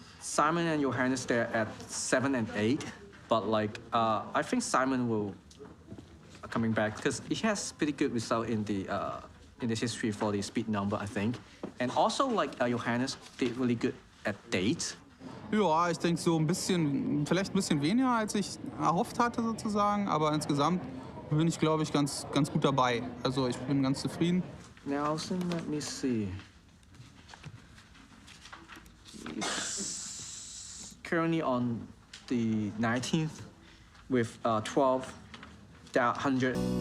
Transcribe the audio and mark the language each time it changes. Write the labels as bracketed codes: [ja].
[en] Simon and Johannes, they're at 7 and 8. But like, I think Simon will coming back because he has pretty good result in the history for the speed number, I think. And also like Johannes did really good at dates. [de] Ja, ich denke so vielleicht ein bisschen weniger, als ich erhofft hatte sozusagen, aber insgesamt bin ich, glaube ich, ganz gut dabei. Also ich bin ganz zufrieden. [en] Nelson, let me see. He's currently on the 19th with 12,100.